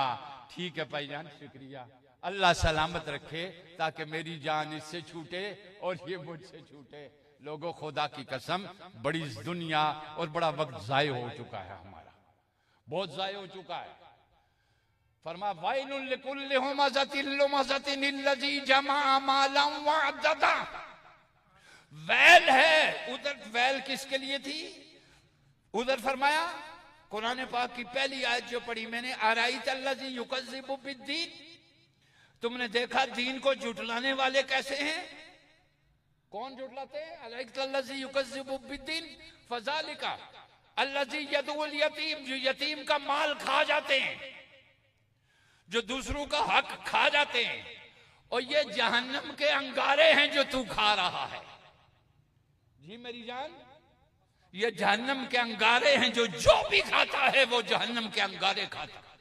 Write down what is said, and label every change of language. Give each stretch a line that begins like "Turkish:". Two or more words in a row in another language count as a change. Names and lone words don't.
Hindi: ठीक है भाईजान, शुक्रिया, अल्लाह सलामत रखे, ताकि मेरी जान इससे छूटे और ये मुझसे छूटे। लोगों, खुदा की कसम, बड़ी दुनिया और बड़ा वक्त जाय हो चुका है हमारा, बहुत जाय हो चुका है।
Arabic: फरमा ويل لكل همزة لمزة الذي جمع مالا وعدده.
Hindi: वैल है उधर, वैल किसके लिए थी? उधर फरमाया कुरान पाक की पहली आयत जो पढ़ी मैंने,
Arabic: أرأيت الذي يكذب بالدين,
Hindi: तुमने देखा दीन को जुटलाने वाले कैसे हैं? कौन जुटलाते हैं?
Arabic: أرأيت الذي يكذب بالدين فذلك الذي يدع اليتيم,
Hindi: जो यतीम का माल खा जाते हैं, जो दूसरों का हक खा जाते हैं। और ये जहन्नम के अंगारे हैं जो तू खा रहा है। जी मेरी जान, ये जहन्नम के अंगारे हैं, जो भी खाता है वो जहन्नम के अंगारे खाता है।